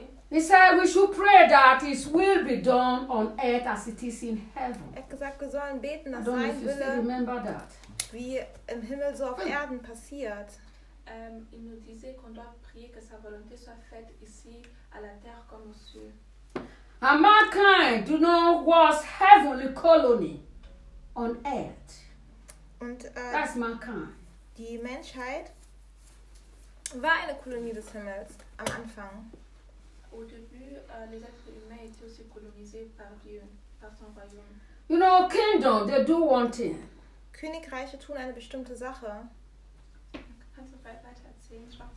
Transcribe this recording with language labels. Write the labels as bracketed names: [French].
[English] He said we should pray that his will be done on earth as it is in heaven. [German] Er hat gesagt, wir sollen beten, dass sein Wille, [English] still remember that. [German] Wie im Himmel so auf Erden passiert. [French] Il nous disait qu'on doit prier que sa volonté soit faite ici à la terre comme au ciel. [English] And mankind, you know, was heavenly colony on earth. [German] Und, [English] that's mankind. [German] Die Menschheit war eine Kolonie des Himmels am Anfang. [French] Au début, les êtres humains étaient aussi colonisés par Dieu, par son royaume. [English] You know, kingdom, they do one thing. [German] Königreiche tun eine bestimmte Sache. Kannst du weiter erzählen?